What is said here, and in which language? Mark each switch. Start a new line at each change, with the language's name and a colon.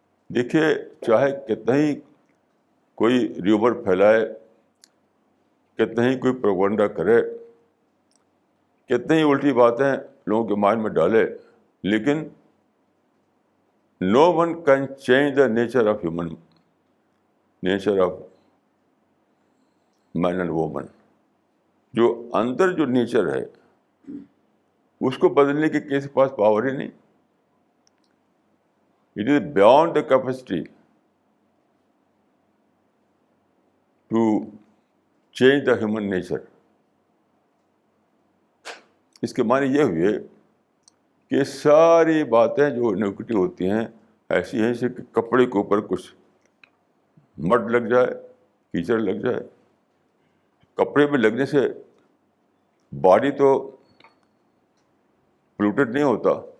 Urdu: دیکھیے، چاہے کتنا ہی کوئی ریومر پھیلائے، کتنا ہی کوئی پروپیگنڈا کرے، کتنی ہی الٹی باتیں لوگوں کے مائنڈ میں ڈالے، لیکن
English: No one can change the nature of human, nature of man and woman.
Urdu: جو اندر جو نیچر ہے اس کو بدلنے کی کسی کے پاس پاور ہی نہیں.
English: It is beyond the capacity to change the human nature.
Urdu: اس کے معنی یہ ہوئے کہ ساری باتیں جو نیگیٹو ہوتی ہیں ایسی ہیں جیسے کہ کپڑے کے اوپر کچھ مڈ لگ جائے، کیچڑ لگ جائے. کپڑے میں لگنے سے باڈی تو پولوٹیڈ نہیں ہوتا.